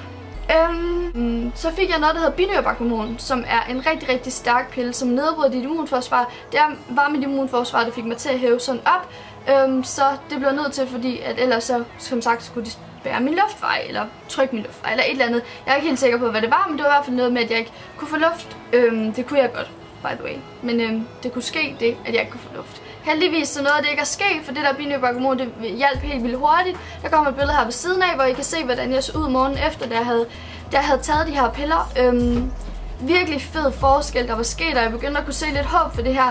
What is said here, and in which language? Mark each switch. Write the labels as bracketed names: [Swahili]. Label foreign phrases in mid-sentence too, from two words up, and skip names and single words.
[Danish] Så fik jeg noget, der hedder binyrobackumon, som er en rigtig, rigtig stærk pille, som nedbryder dit immunforsvar. Det var mit immunforsvar, der fik mig til at hæve sådan op. Så det blev nødt til, fordi at ellers så, som sagt, skulle de spærre min luftvej, eller trykke min luftvej, eller et eller andet. Jeg er ikke helt sikker på, hvad det var, men det var i hvert fald noget med, at jeg ikke kunne få luft. Det kunne jeg godt, [English] by the way. [Danish] Men det kunne ske det, at jeg ikke kunne få luft. Heldigvis så noget af det ikke er sket, for det der binyrobackumon, det hjalp helt vildt hurtigt. Der kommer et billede her ved siden af, hvor I kan se, hvordan jeg så ud morgenen efter, da jeg havde taget de her piller. Virkelig fed forskel, der var sket, og jeg begyndte at kunne se lidt håb for det her.